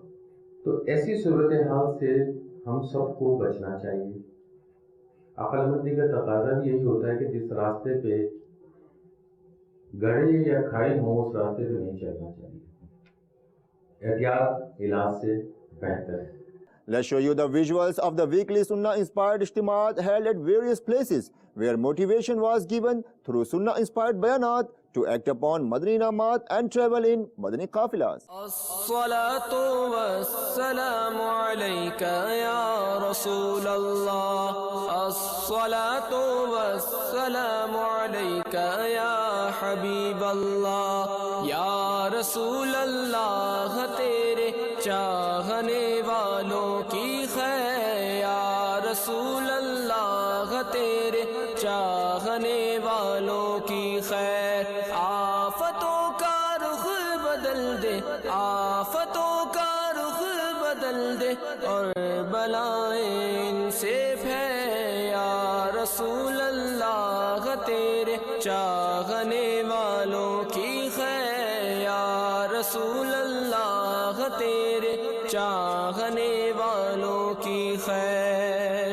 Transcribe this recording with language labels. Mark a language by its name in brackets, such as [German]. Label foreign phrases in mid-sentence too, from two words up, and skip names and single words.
[Urdu] تو ایسی صورتحال سے ہم سب کو بچنا چاہیے. عقل مندی کا تقاضا بھی یہی ہوتا ہے کہ جس راستے پہ گڑھے یا کھائی ہوں اس راستے پہ نہیں چلنا چاہیے. احتیاط علاج سے بہتر ہے. [English] Let's show you the visuals of the weekly Sunnah inspired Ijtimaat held at various places where motivation was given through Sunnah inspired bayanat to act upon Madani Inamat and travel in Madani Qafilas. [Arabic] الصلاة والسلام عليك يا رسول الله. الصلاة والسلام عليك يا حبيب الله. يا رسول الله, [Urdu] tere چاہنے والوں کی خیر [Arabic] یا رسول اللہ، [Urdu] تیرے چاہنے والوں کی خیر. آفتوں کا رخ بدل دے، آفتوں کا رخ بدل دے، اور بلائیں ان سے پھیر [Arabic] یا رسول اللہ، [Urdu] تیرے چاہنے والوں کی خیر [Arabic] یا رسول اللہ، [Urdu] تیرے چاہنے والوں کی خیر.